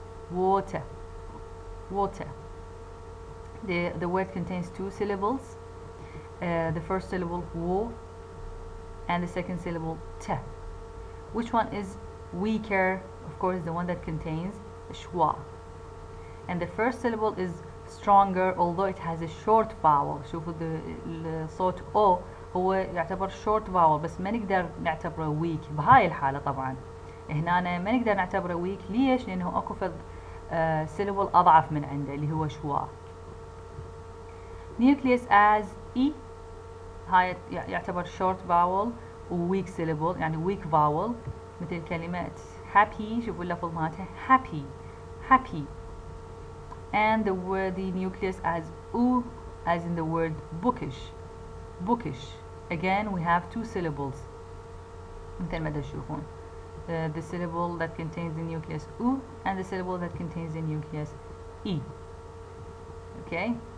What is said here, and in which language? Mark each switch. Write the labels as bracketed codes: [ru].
[en] Water, water. The word contains two syllables. The first syllable wo and the second syllable te. Which one is weaker? Of course, the one that contains schwa. And the first syllable is stronger, although it has a short vowel. [ar] شوفوا الصوت O هو يعتبر short vowel، بس ما نقدر نعتبره weak بهاي الحالة. طبعا هنا ما نقدر نعتبره weak. ليش؟ لأنه أكو فد syllable أضعف من عنده اللي هو schwa. [en] Nucleus as E [ar] هاي يعتبر short vowel و weak syllable، يعني weak vowel، مثل كلمة happy. شوفوا اللفظ مالتها happy, happy. [en] And the nucleus as U, as in the word bookish, bookish. Again, we have two syllables. [ar] مثل ما تشوفون. [en] The syllable that contains the nucleus U and the syllable that contains the nucleus E. Okay?